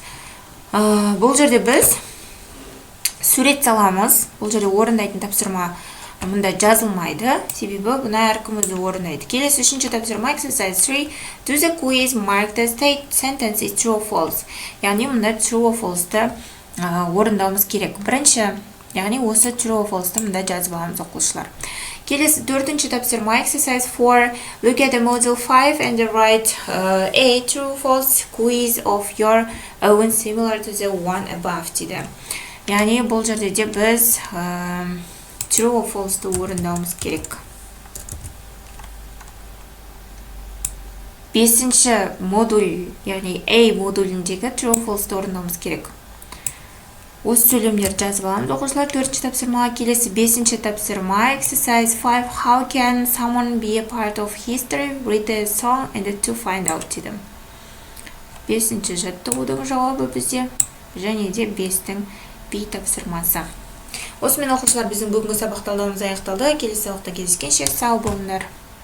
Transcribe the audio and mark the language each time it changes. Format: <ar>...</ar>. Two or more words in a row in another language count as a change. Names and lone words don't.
<kk>Бұл жерде біз сурет саламыз. Бұл жерде орындайтын тапсырма мұнда жазылмайды, себебі бұна әркім өзі орындайды. Келесі үшінші тапсырма exercise 3.</kk> <en>Do the quiz, mark the sentences true or false.</en> <kk>Яғни мұнда</kk> <en>true or false-</en> <kk>ты орындауымыз керек. Бірінші, яғни осы</kk> <en>true or false-</en> <kk>ты мұнда жазып аламыз оқушылар. Келесі төртінші тапсырма exercise 4.</kk> <en>Look at the model 5 and write a true or false quiz of your own similar to the one above дейді.</en> <kk>Яғни бұл жерде де біз</kk> <en>true or false-</en> <kk>ты орындауымыз керек. Бесінші модуль, яғни A модуліндегі</kk> <en>true or false-</en> <kk>ты орындауымыз керек. Осы сөйлемдерді жазып аламыз оқушылар. Төртінші тапсырмаға келесі бесінші тапсырма exercise 5.</kk> <en>How can someone be a part of history? Read a song and to find out дейді.</en> <kk>Бесінші жаттығудың жауабы бізде және де бестің B тапсырмасы. Осымен оқушылар біздің бүгінгі сабақ талдауымыз аяқталды. Келесі сабақта кездескенше сау болыңдар.</kk>